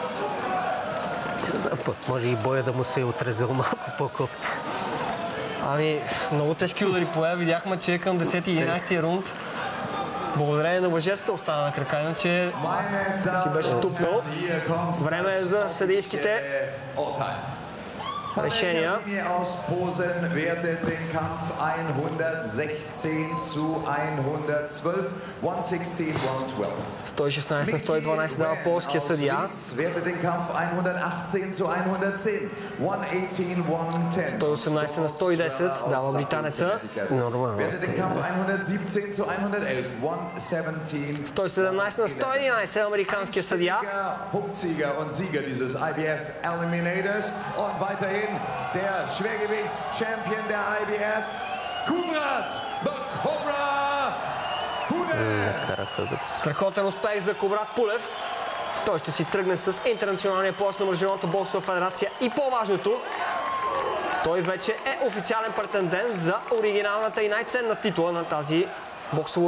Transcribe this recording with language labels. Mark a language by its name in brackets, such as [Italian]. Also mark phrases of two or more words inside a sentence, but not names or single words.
[Bulgarian] Пък може и боя да му се е отрезал малко по-кофти. Ами, много тежки удари поя. Видяхме, че към 10-11 рунд благодарение на въжетата остана на крака, иначе си беше тупнал. Време е за съдийските решения. [German] aus Posen wertet den Kampf 116:112. [Bulgarian] 116 на 112 дава полския съдия. [German] Wertet den Kampf 118:110. [Bulgarian] 118 на 110 дава британеца. Нормално. [German] Wertet den Kampf 117:111. [Bulgarian] 117 на 111 американския съдия. [German] Punktsieger und Sieger dieses IBF Eliminators und weiterhin der Schwergewichtschampion der IBF, Kubrat the Cobra Pulev. [Bulgarian] Страхотен успех за Кубрат Пулев. Той ще си тръгне с интернационалния пояс на Международната боксова федерация и по-важното, той вече е официален претендент за оригиналната и най-ценна титла на тази боксова организация.